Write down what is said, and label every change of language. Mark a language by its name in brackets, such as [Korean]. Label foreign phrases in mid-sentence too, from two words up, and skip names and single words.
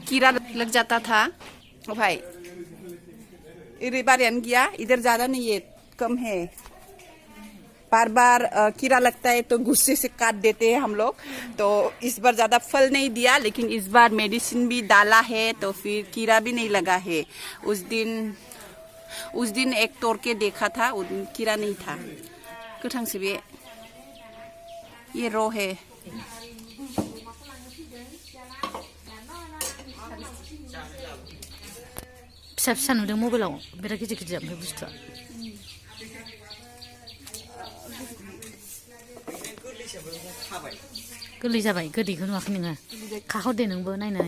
[Hindi] कीड़ा लग जाता था ओ भाई इधर बारियान गया इधर ज्यादा नहीं है कम है बार बार कीड़ा लगता है तो गुस्से से काट देते हैं हम लोग तो इस बार ज्यादा फल नहीं दिया लेकिन इस बार मेडिसिन भी डाला है तो फिर कीड़ा भी नहीं लगा है उस दिन एक तोड़ के देखा था उस दिन कीड़ा नहीं था गोथां से बे ये रो है [Bodo] फिसा फिसा नुदों मबाइलाव बिराद गिदिर गिदिर ओमफ्राय बुस्थुआ गोरलै जाबाय गोदैखौ नुवाखै नोङो खाहरदे नोंबो नायनानै